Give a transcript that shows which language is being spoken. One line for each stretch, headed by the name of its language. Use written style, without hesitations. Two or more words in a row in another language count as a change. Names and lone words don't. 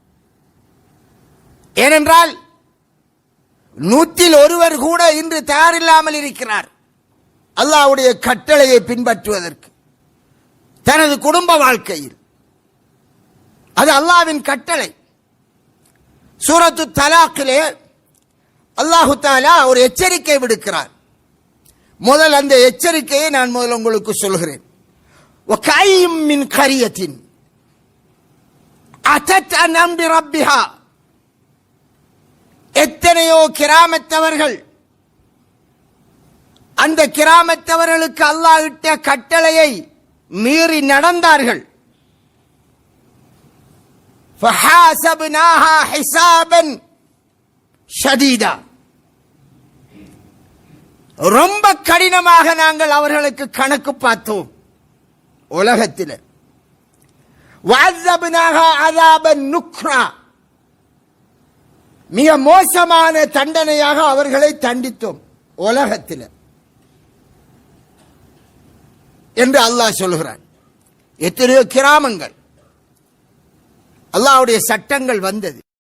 Tamil: ஏனென்றால் 100 ஒருவர் கூட இன்று தயாரில்லாமல் இருக்கிறார் அல்லாஹ்வுடைய கட்டளையை பின்பற்றுவதற்கு தனது குடும்ப வாழ்க்கையில். அது அல்லாஹ்வின் கட்டளை. சூரத்து தலாக்கிலே
Arabic: الله تعالى
Tamil: ஒரு எச்சரிக்கை விடுக்கிறார். முதல் அந்த எச்சரிக்கையை நான் முதல் உங்களுக்கு சொல்கிறேன்.
Arabic: وَكَأَيٍّ مِّن قَرْيَةٍ أَتَتْ عَنْ أَمْرِ رَبِّهَا
Tamil: எத்தனையோ கிராமத்தவர்கள் அந்த கிராமத்தவர்களுக்கு அல்லாஹ் இட்ட கட்டளையை மீறி நடந்தார்கள்.
Arabic: فحاسبناها حسابا شديدا.
Tamil: ரொம்ப கடினமாக நாங்கள் அவர்களுக்கு கணக்கு பார்த்தோம் உலகத்தில்.
Arabic: وعذبناها عذابا نكرا.
Tamil: மிக மோசமான தண்டனையாக அவர்களை தண்டித்தோம் உலகத்தில் என்று அல்லாஹ் சொல்கிறான். எத்தனையோ கிராமங்கள் அல்லாஹ்வுடைய சட்டங்கள் வந்தது.